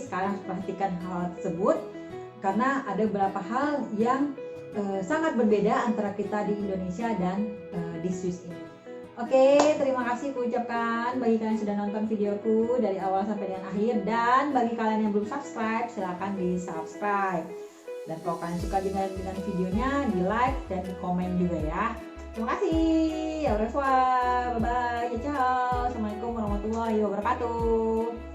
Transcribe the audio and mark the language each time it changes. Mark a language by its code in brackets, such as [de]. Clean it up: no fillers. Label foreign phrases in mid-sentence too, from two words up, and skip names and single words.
[id] Kalian harus perhatikan hal tersebut karena ada beberapa hal yang sangat berbeda antara kita di Indonesia dan di Swiss ini. Oke, terima kasih kuucapkan bagi kalian yang sudah nonton videoku dari awal sampai dengan akhir, dan bagi kalian yang belum subscribe silahkan di subscribe, dan kalau kalian suka dengan videonya di like dan di komen juga ya. Terima kasih, au revoir, bye bye, ciao, [ar] السلام عليكم ورحمة الله وبركاته.